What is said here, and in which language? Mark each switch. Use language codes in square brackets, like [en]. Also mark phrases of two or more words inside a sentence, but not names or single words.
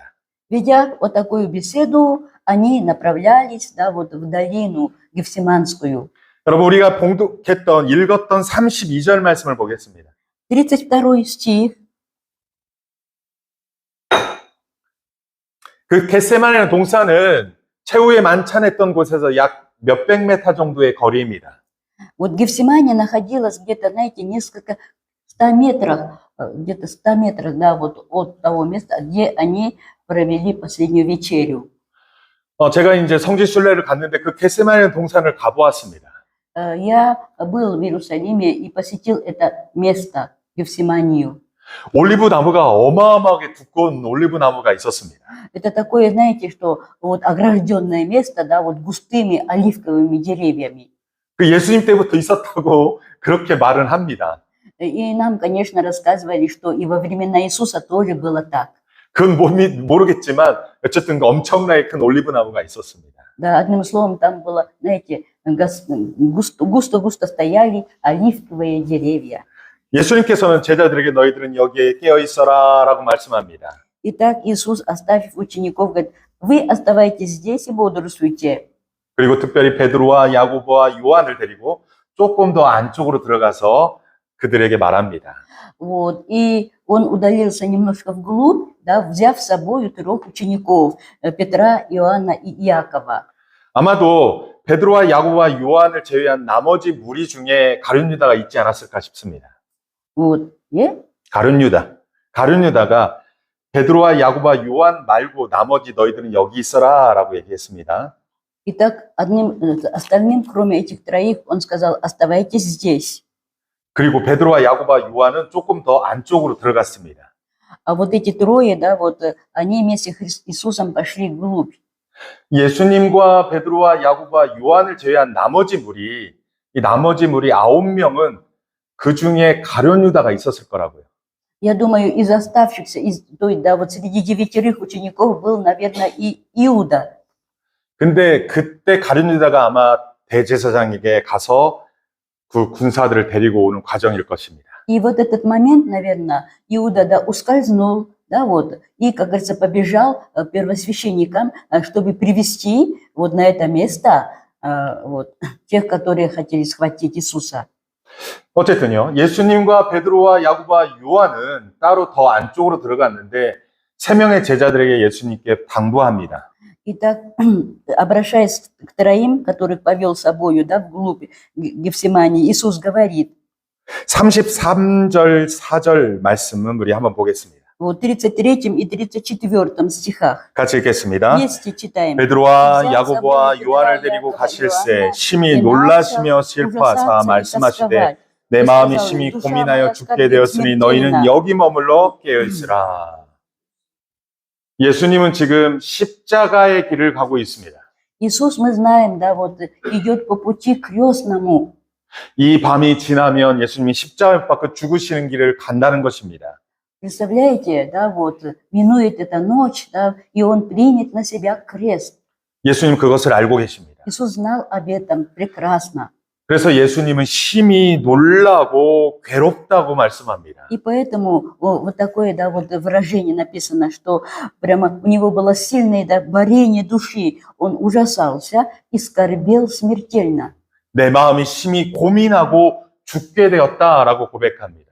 [ru] Ведя вот такую беседу, они направлялись, да, вот в долину Гефсиманскую. [ko] 여러분, 우리가 읽었던 32절 말씀을 보겠습니다. [ru] 32 стих. [ko] 그 겟세마네 동산은 최후에 만찬했던 곳에서 약 몇백 메타 정도의 거리입니다. [ru] Вот Гефсимания находилась где-то, знаете, несколько 100 метрах, где-то 100 метрах, да, вот от того места, где они провели последнюю вечерю. [ko] 제가 이제 성지 순례를 갔는데 그 겟세마네 동산을 가보았습니다. [ru] Я был в Иерусалиме и посетил это место, Гефсиманию. [ko] 올리브 나무가 어마어마하게 두꺼운 올리브 나무가 있었습니다. [ru] Это такое, знаете, что вот огражденное место, да, вот густыми оливковыми деревьями. [ko] 그 예수님 때부터 있었다고 그렇게 말은 합니다. [ru] И нам, конечно, рассказывали, что и во времена Иисуса тоже было так. [ko] 그건 모르겠지만 어쨌든 엄청나게 큰 올리브 나무가 있었습니다. [ru] Да, одним словом, там было, знаете, густо-густо стояли оливковые деревья. [ko] 예수님께서는 제자들에게 너희들은 여기에 깨어 있어라 라고 말씀합니다. [ru] Итак, Иисус, оставив учеников, говорит, вы оставайтесь здесь и бодрствуйте. [ko] 그리고 특별히 베드로와 야고보와 요한을 데리고 조금 더 안쪽으로 들어가서 그들에게 말합니다. [ru] Вот, и он удалился немножко вглубь, да, взяв с собой 3 учеников, Петра, Иоанна и Иакова. [ko] 아마도 베드로와 야고보와 요한을 제외한 나머지 무리 중에 가룟 유다가 있지 않았을까 싶습니다. [ru] Вот, [ko] 가룟 유다가 베드로와 야고보와 요한 말고 나머지 너희들은 여기 있어라 라고 얘기했습니다. [ru] Итак, остальным, кроме этих троих, он сказал, оставайтесь здесь. [ko] 그리고 베드로와 야고보와 요한은 조금 더 안쪽으로 들어갔습니다. [ru] А вот эти трое, да, вот они вместе с Иисусом пошли вглубь. [ko] 예수님과 베드로와 야고보와 요한을 제외한 на머지 무리 9명은 그 중에 가룟 유다가 있었을 거라고요. [ru] Я думаю, из оставшихся, да, вот среди 9 учеников был, наверное, и Иуда. [ko] 근데 그때 가룟 유다가 아마 대제사장에게 가서 그 군사들을 데리고 오는 과정일 것입니다. [ru] И вот этот момент, наверное, Иуда, да, ускользнул, да, вот, и, как говорится, побежал первосвященникам, чтобы привести вот на это место вот, тех, которые хотели схватить Иисуса. [ko] 어쨌든요, 예수님과 베드로와 야고보와 요한은 따로 더 안쪽으로 들어갔는데 3명의 제자들에게 예수님께 당부합니다. [ru] Итак, обращаясь к троим, которых повел с собою, да, вглубь Гефсимании, Иисус говорит, [ko] 33절, 4절 말씀은 우리 한번 보겠습니다. [ru] Вот в 33 и 34 стихах. [ko] 같이 읽겠습니다. [ru] Вместе читаем. [ko] 베드로와 야고보와 요한을 데리고 가실새 심히 놀라시며 슬퍼하사 말씀하시되 내 마음이 심히 고민하여 죽게 되었으니 너희는 여기 머물러 깨어있으라. 예수님은 지금 십자가의 길을 가고 있습니다. [ru] Иисус, мы знаем, да, вот идет по пути крестному. [ko] 이 밤이 지나면 예수님이 십자가 밖에 죽으시는 길을 간다는 것입니다. [ru] Представляете, да, вот минует эта ночь, да, и он примет на себя крест. [ko] 예수님 그것을 알고 계십니다. [ru] Иисус знал об этом прекрасно. [ko] 그래서 예수님은 심히 놀라고 괴롭다고 말씀합니다. [ru] И поэтому вот такое, да, вот выражение написано, что прямо у него было сильное, да, борение души. Он ужасался и скорбел смертельно. [ko] 내 마음이 심히 고민하고 죽게 되었다라고 고백합니다.